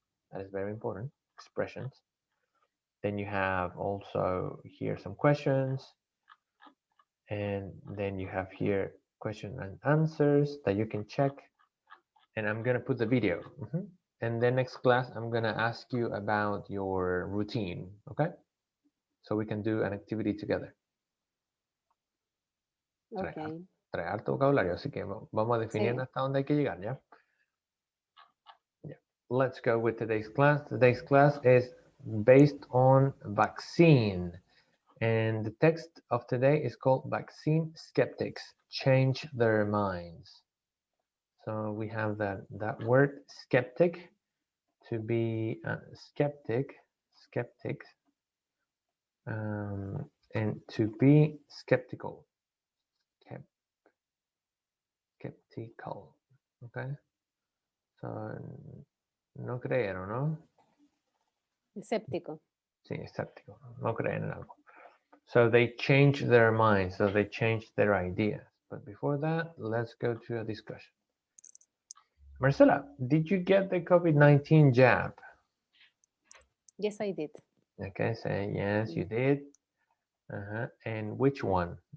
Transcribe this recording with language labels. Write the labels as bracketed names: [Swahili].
[English] That is very important, expressions. Then you have also here some questions, and then you have here question and answers that you can check. And I'm gonna put the video. And then next class, I'm gonna ask you about your routine, okay? So we can do an activity together. Okay. [Spanish] Trae harto vocabulario, así que vamos a definir hasta dónde hay que llegar, ¿ya? [English] Yeah. Let's go with today's class. Today's class is based on vaccine. And the text of today is called Vaccine Skeptics Change Their Minds. So we have that word skeptic, to be skeptics, and to be skeptical. Skeptical, okay? So, [Spanish] no creer, ¿no? Escéptico. Sí, escéptico, no creen en algo. [English] So they change their minds, so they change their ideas. But before that, let's go to a discussion. Marcela, did you get the COVID-19 jab? Yes, I did. Okay, say yes, you did. And which one?